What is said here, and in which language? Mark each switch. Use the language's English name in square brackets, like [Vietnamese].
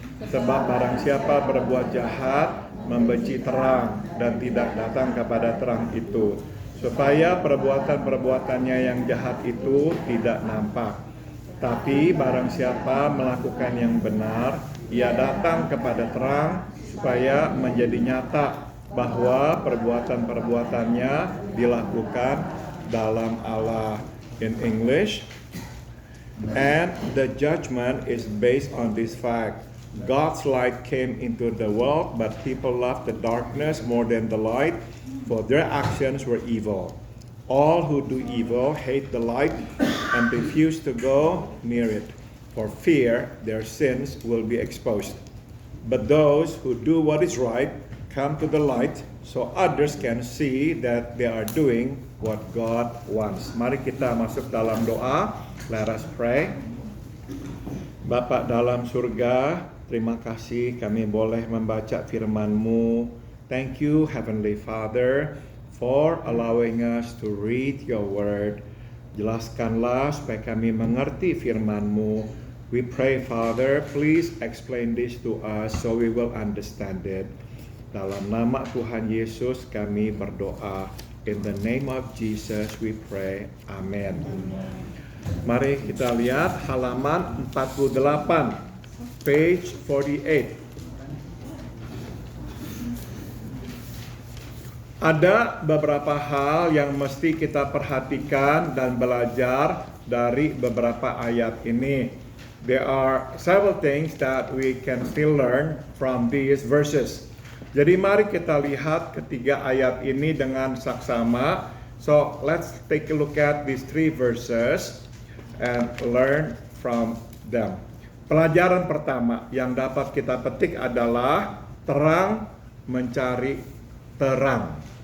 [Indonesian] Sebab barang siapa berbuat jahat, membenci terang dan tidak datang kepada terang itu, supaya perbuatan-perbuatannya yang jahat itu tidak nampak. Tapi barang siapa melakukan yang benar, ia datang kepada terang, supaya menjadi nyata bahwa perbuatan-perbuatannya dilakukan dalam Allah. [English] In English, and the judgment is based on this fact. God's light came into the world, but people loved the darkness more than the light, for their actions were evil. All who do evil hate the light and refuse to go near it, for fear their sins will be exposed. But those who do what is right come to the light, so others can see that they are doing what God wants. [Indonesian] Mari kita masuk dalam doa. [English] Let us pray. [Indonesian] Bapa dalam surga, terima kasih kami boleh membaca firman-Mu. [English] Thank you, Heavenly Father, for allowing us to read your word. [Indonesian] Jelaskanlah supaya kami mengerti firman-Mu. [English] We pray, Father, please explain this to us so we will understand it. [Indonesian] Dalam nama Tuhan Yesus kami berdoa. [English] In the name of Jesus we pray. [Indonesian] Amen. Mari kita lihat halaman 48, [English] page 48. [Indonesian] Ada beberapa hal yang mesti kita perhatikan dan belajar dari beberapa ayat ini. [English] There are several things that we can still learn from these verses. [Indonesian] Jadi mari kita lihat ketiga ayat ini dengan saksama. [English] So let's take a look at these three verses and learn from them. [Indonesian] Pelajaran pertama yang dapat kita petik adalah terang mencari terang.